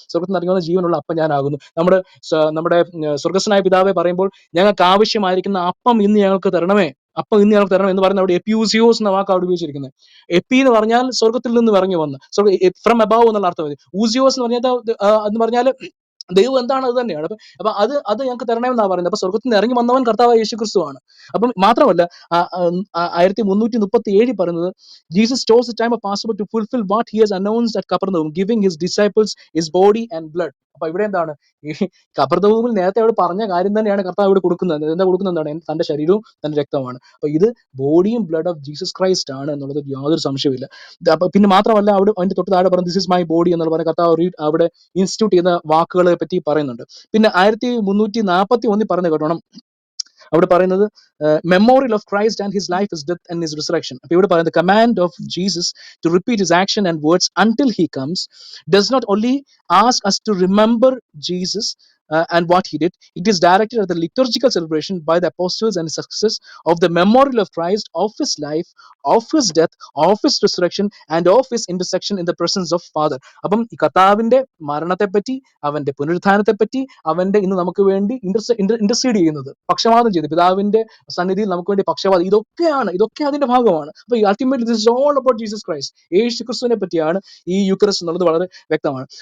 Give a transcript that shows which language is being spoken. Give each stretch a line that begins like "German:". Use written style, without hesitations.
Malayalam: സ്വർഗത്തിൽ നിന്ന് ഇറങ്ങുന്ന ജീവനുള്ള അപ്പം ഞാനാകുന്നു. നമ്മുടെ സ്വർഗസ്വനായ പിതാവെ പറയുമ്പോൾ, ഞങ്ങൾക്ക് ആവശ്യമായിരിക്കുന്ന അപ്പം ഇന്ന് ഞങ്ങൾക്ക് തരണമേ, അപ്പം ഇന്ന് ഞങ്ങൾക്ക് തരണം എന്ന് പറയുന്നത് അവിടെ എപ്പിയൂസിയോസ് എന്ന വാക്ക് അവിടെ ഉപയോഗിച്ചിരിക്കുന്നത്. എപ്പി എന്ന് പറഞ്ഞാൽ സ്വർഗത്തിൽ നിന്ന് ഇറങ്ങി വന്ന്,
English: from above
Malayalam: എന്നുള്ള അർത്ഥം മതി. ഊസിയോസ് എന്ന് പറഞ്ഞാൽ ദൈവം എന്താണ്? അത് തന്നെയാണ്. അപ്പൊ അത് ഞങ്ങൾക്ക് തരണമെന്നാണ് പറയുന്നത്. അപ്പൊ സ്വർഗത്തിൽ നിന്ന് ഇറങ്ങി വന്നവൻ കർത്താവായ യേശു ക്രിസ്തുവാണ്. അപ്പം മാത്രമല്ല 1337 പറയുന്നത്,
English: Jesus chose the time of Passover to fulfill what he has announced at Capernaum, giving his disciples his body and blood.
Malayalam: അപ്പൊ ഇവിടെ എന്താണ്? ഈ കപർദഭൂമിൽ നേരത്തെ അവിടെ പറഞ്ഞ കാര്യം തന്നെയാണ് കർത്താവ് ഇവിടെ കൊടുക്കുന്നത്. എന്താ കൊടുക്കുന്നത്? എന്താണ്? തന്റെ ശരീരവും തന്റെ രക്തവുമാണ്. അപ്പൊ ഇത് ബോഡിയും
English: blood of Jesus Christ
Malayalam: ആണ് എന്നുള്ളത് യാതൊരു സംശയമില്ല. അപ്പൊ പിന്നെ മാത്രമല്ല അവിടെ അതിന്റെ തൊട്ട് താഴെ പറഞ്ഞ
English: this is my body
Malayalam: എന്നുള്ള പറഞ്ഞ കർത്താവ് അവിടെ ഇൻസ്റ്റിറ്റ്യൂട്ട് ചെയ്യുന്ന വാക്കുകളെ പറ്റി പറയുന്നുണ്ട്. പിന്നെ 1341 പറഞ്ഞു കേട്ടോണം, അവിടെ പറയുന്നത്
English: Memorial of Christ and his life, his death and his resurrection.
Malayalam: അപ്പൊ ഇവിടെ പറയുന്നത്
English: Command of Jesus to repeat his action and words until he comes does not only ask us to remember Jesus and what he did. It is directed at the liturgical celebration by the apostles and success of the memorial of Christ, of his life, of his death, of his resurrection and of his intercession in the presence of Father.
Malayalam: അപ്പം ഈ കർത്താവിന്റെ മരണത്തെപ്പറ്റി, അവന്റെ പുനരുത്ഥാനത്തെപ്പറ്റി, അവന്റെ ഇന്ന് നമുക്ക് വേണ്ടി intercede ചെയ്യുന്നത്, പക്ഷപാതം ചെയ്ത് പിതാവിന്റെ സന്നിധിയിൽ നമുക്ക് വേണ്ടി പക്ഷപാതം, ഇതൊക്കെ അതിന്റെ ഭാഗമാണ്. അപ്പൊ ultimately
English: This is all about Jesus Christ.
Malayalam: യേശു ക്രിസ്തുവിനെ പറ്റിയാണ് ഈ യൂക്കറിസ്റ്റ് എന്നുള്ളത് വളരെ വ്യക്തമാണ്.